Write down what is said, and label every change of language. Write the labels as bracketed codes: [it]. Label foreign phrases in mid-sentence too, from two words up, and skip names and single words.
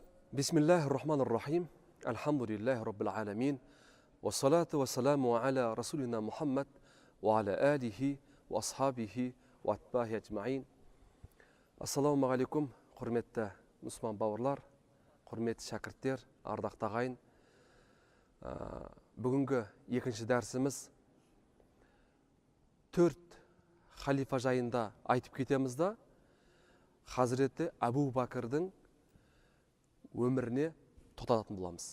[ar] بسم الله الرحمن الرحيم. الحمد لله رب العالمين. والصلاة والسلام على رسولنا محمد وعلى آله وأصحابه وأتباعه أجمعين. السلام عليكم, [kk] құрметті мұсылман бауырлар, құрметті шәкірттер, ардақты ағайын. Бүгінгі екінші дәрісіміз 4 халифа жайында айтып кетеміз да, Хазіреті Абу Бәкірдің өміріне тоқталатын боламыз.